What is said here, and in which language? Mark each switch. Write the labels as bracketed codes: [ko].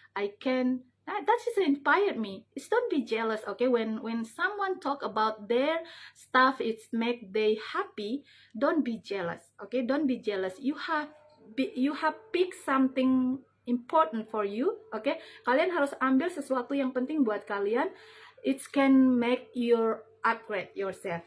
[en] That just inspired me. It's don't be jealous, okay? When someone talk about their stuff, it's make they happy. Don't be jealous, okay? Don't be jealous. You have pick something important for you, okay? [id] Kalian harus ambil sesuatu yang penting buat kalian. [en] It can make your upgrade yourself.